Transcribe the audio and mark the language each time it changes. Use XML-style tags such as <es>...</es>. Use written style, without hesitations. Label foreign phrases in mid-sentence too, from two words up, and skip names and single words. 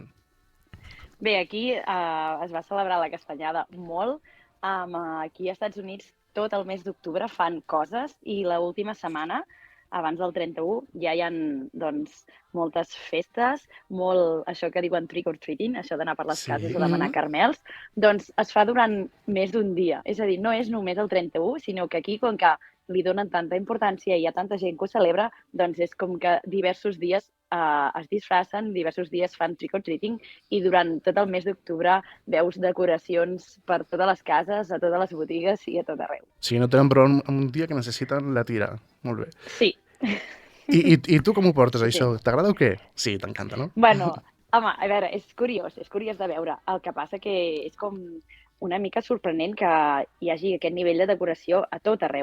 <ca>Bé, aquí es va celebrar la castanyada molt. Aquí als Estats Units tot el mes d'octubre fan coses i l'última setmana, abans del 31, ja hi ha doncs, moltes festes, molt això que diuen</ca> <en>trick or treating,</en> <ca>això d'anar per les cases a demanar caramels, doncs es fa durant més d'un dia. És a dir, no és només el 31, sinó que aquí, com que li donen tanta importància i hi ha tanta gent que ho celebra, doncs és com que diversos dies es disfracen, diversos dies fan</ca> <en>trick or treating</en> <ca>i durant tot el mes d'octubre veus decoracions per totes les cases, a totes les botigues i a tot arreu. Sí, no tenen prou un dia que necessiten la tira. Molt bé. Sí. I tu com ho portes, això? T'agrada o què? Sí, t'encanta, no? Bueno, home, a veure, és curiós de veure. El que passa que és com una mica sorprenent que hi hagi aquest nivell de decoració a tot arreu.</ca>